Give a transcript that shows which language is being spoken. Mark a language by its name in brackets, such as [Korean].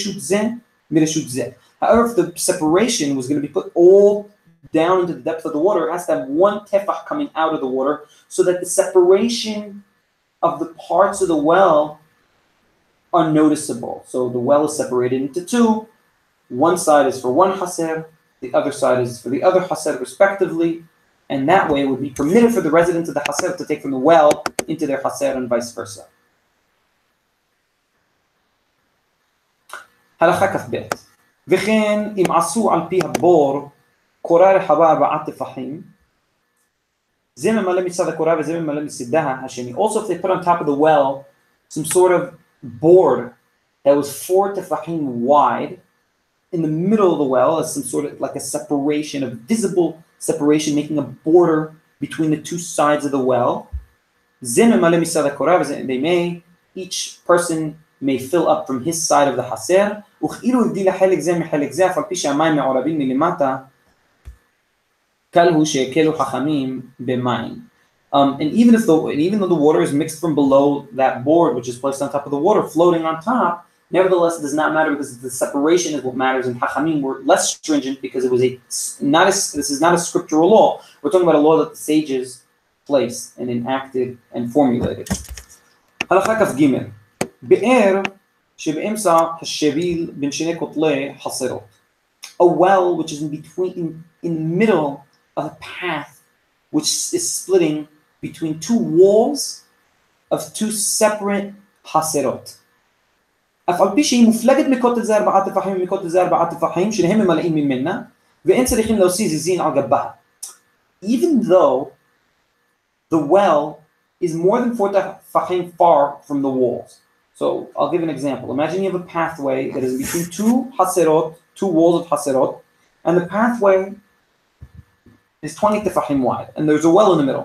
[English] However, if the separation was going to be put all down into the depth of the water, it has to have one tefach coming out of the water, so that the separation of the parts of the well are noticeable. So the well is separated into two. One side is for one haser, the other side is for the other haser, respectively. And that way it would be permitted for the residents of the haser to take from the well into their haser and vice versa. [Hebrew] הלכה כ"ב. וכן אם עשו על פי הבור קורה רחבה 4 טפחים, זה ממלא מצד הקורה וזה ממלא מצדה השני. [English] Also, if they put on top of the well some sort of board that was 4 tefachim wide in the middle of the well, as some sort of like a separation, a visible separation, making a border between the two sides of the well, [Hebrew] זה ממלא מצד הקורה וזה, [English] they may, each person may fill up from his side of the haser, [Hebrew] וכאילו הבדיל החלק זה מחלק זה, אף על פי שהמים מעורבים מלמטה, קלהו שהקלו חכמים במים. [English] And even though the water is mixed from below that board, which is placed on top of the water, floating on top, nevertheless it does not matter, because the separation is what matters. And Hachamim were less stringent because it was this is not a scriptural law. We're talking about a law that the sages placed and enacted and formulated. [Hebrew] הלכה כ"ג. באר שבאמצע השביל בין שני כותלי חצרות. [English] A well which is in the middle of a path which is splitting between two walls of two separate haserot. [Hebrew] אף על פי שהיא מופלגת מכותל זה 4 טפחים ומכותל זה 4 טפחים שניהם ממלאים ממנה ואין צריכים להוציא זיזין על גבה. [English] Even though the well is more than 4 tefachim far from the walls. So I'll give an example. Imagine you have a pathway that is between two haserot, two walls of haserot, and the pathway is 20 tefachim wide, and there's a well in the middle.